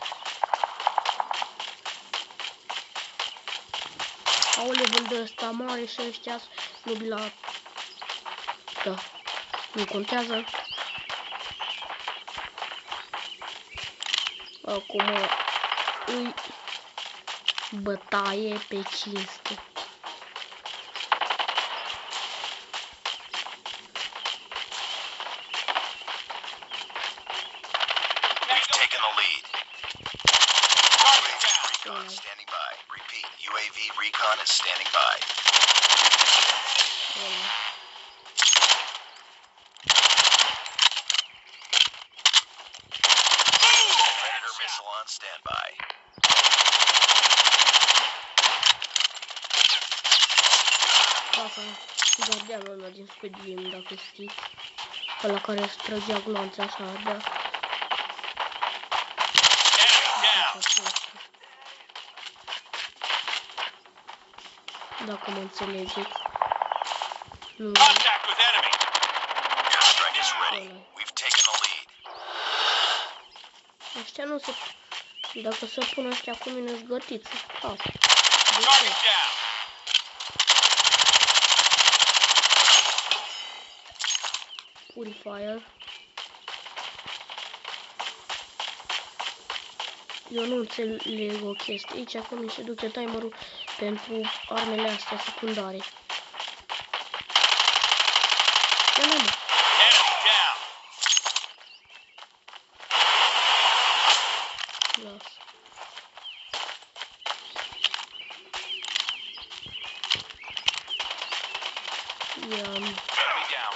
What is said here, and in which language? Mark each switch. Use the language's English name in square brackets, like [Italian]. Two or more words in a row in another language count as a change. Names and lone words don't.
[Romanian] Aoleu, bândă ăsta mare și ăștia noobi la... Da, nu contează. Acum îi bătaie pe cinste. [English] Standing by. Repeat. UAV recon is standing by. Predator missile on standby. Gardeanul ăla din Squid Game, dacă știți. Ăla care îți trăgea gloanțe așa, da. Dacă mă înțelegeți. Nu. Contact with enemy. Airstrike is ready. We've taken the lead. Ăștia nu se... Dacă se pun ăștia cu mine zgătiți, se fac. Target down. Purifier. [Romanian] Eu nu înțeleg o chestie. Aici acum mi se duce timerul pentru armele astea secundare. [English] Enemy down. [Romanian] Las. [English] Enemy down.